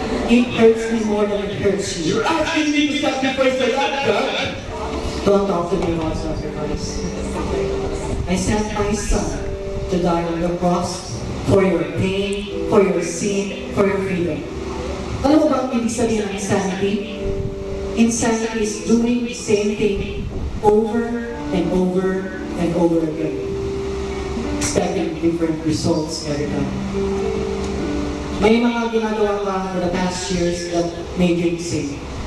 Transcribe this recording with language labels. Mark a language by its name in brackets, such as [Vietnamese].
[English] It hurts me more than it hurts you. You're asking me to sacrifice a lot, God? Don't talk to me about sacrifice. I sent my son to die on the cross for your pain, for your sin, for your freedom. [Filipino] Alam mo ba ang ibig sabihin ng insanity? [English] Insanity is doing the same thing over and over and over again, expecting different results every time. May mga ginagawa ka for the past years that made you insane.